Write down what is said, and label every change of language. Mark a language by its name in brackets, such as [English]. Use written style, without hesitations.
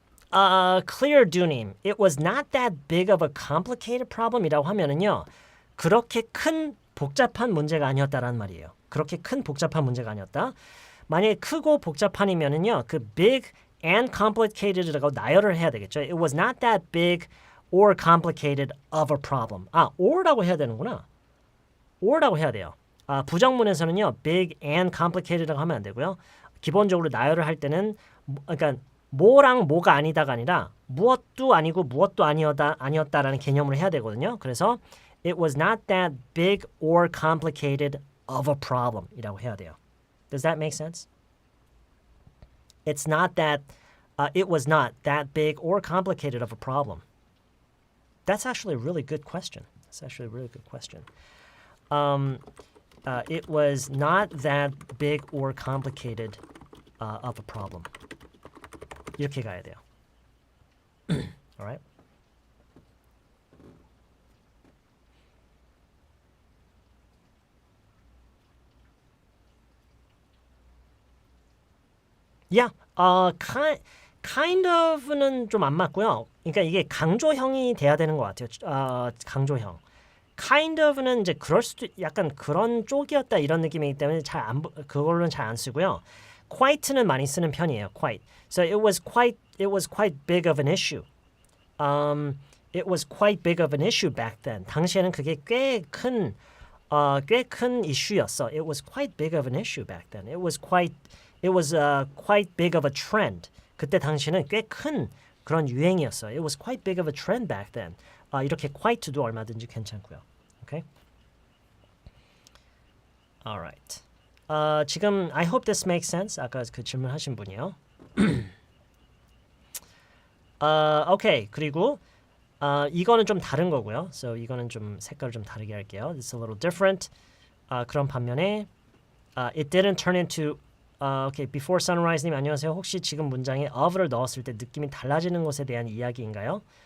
[English] Clear Du님, it was not that big of a complicated problem이라고 하면은요, [Korean] 그렇게 큰 복잡한 문제가 아니었다라는 말이에요. 그렇게 큰 복잡한 문제가 아니었다. 만약에 크고 복잡한이면은요, 그 [English] big and complicated [Korean] 라고 나열을 해야 되겠죠. [English] It was not that big or complicated of a problem. [Korean] or라고 해야 되는구나. or라고 해야 돼요. 부정문에서는요, [English] big and complicated [Korean] 라고 하면 안 되고요. 기본적으로 나열을 할 때는 그러니까 뭐랑 뭐가 아니다가 아니라 무엇도 아니고 무엇도 아니었다라는 개념으로 해야 되거든요. 그래서 [English] it was not that big or complicated of a problem [Korean] 이라고 해야 돼요. [English] Does that make sense? It's not that it was not that big or complicated of a problem. That's actually a really good question. That's actually a really good question. It was not that big or complicated of a problem. [Korean] 이렇게 가야 돼요. [English] Alright? Yeah, kind of [Korean] 는 좀 안 맞고요. 그러니까 이게 강조형이 돼야 되는 것 같아요. 강조형. kind of는 이제 그럴 수도 약간 그런 쪽이었다 이런 느낌이기 때문에 그걸로는 잘 안 쓰고요. quite는 많이 쓰는 편이에요. [English] quite. So it was quite big of an issue. It was quite big of an issue back then. [Korean] 당시에는 그게 꽤 큰 이슈였어. [English] It was quite big of an issue back then. It was quite big of a trend. [Korean] 그때 당시에는 꽤 큰 그런 유행이었어. [English] It was quite big of a trend back then. [Korean] 이렇게 quite도 얼마든지 괜찮고요. [English] Okay? All right. [Korean] 지금 [English] I hope this makes sense. [Korean] 아까 그 질문하신 분이요. 오케이. 그리고 이거는 좀 다른 거고요. [English] So [Korean] 이거는 좀 색깔을 좀 다르게 할게요. [English] It's a little different. [Korean] 그런 반면에 [English] it didn't turn into okay. [Korean] Before Sunrise님 안녕하세요. 혹시 지금 문장에 of를 넣었을 때 느낌이 달라지는 것에 대한 이야기인가요?